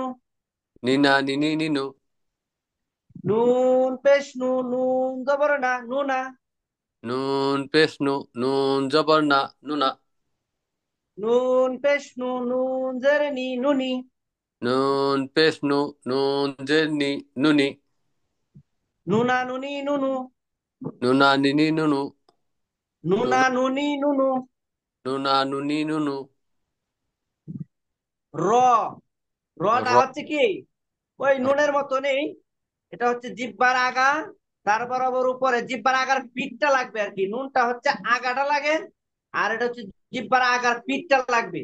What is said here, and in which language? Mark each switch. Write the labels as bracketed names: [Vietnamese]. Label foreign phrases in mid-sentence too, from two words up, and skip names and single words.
[Bangla] নিনা নিনি নিনু। নুন পেশ নু, নুন জবর না, নুনা। নুন পেশ নু, নুন জবর না, নুনা। নুন পেশ নু, নুন জেরে নি, নুনি। নুন পেশ নু, নুন জেরনি, নুনি। নুনা নুনি নুনু। নুনা নিনি নুনু। নুনা নুনা নুনি নুনু। নুনা নুনি নুনু। র, রটা র হচ্ছে কি ওই নুনের মতো নেই। এটা হচ্ছে জিহ্বার আগা, তার বরাবর উপরে জিহ্বার আগার পিঠটা লাগবে আর কি। নুনটা হচ্ছে আগাটা লাগে, আর এটা হচ্ছে জিহ্বার আগার পিঠটা লাগবে।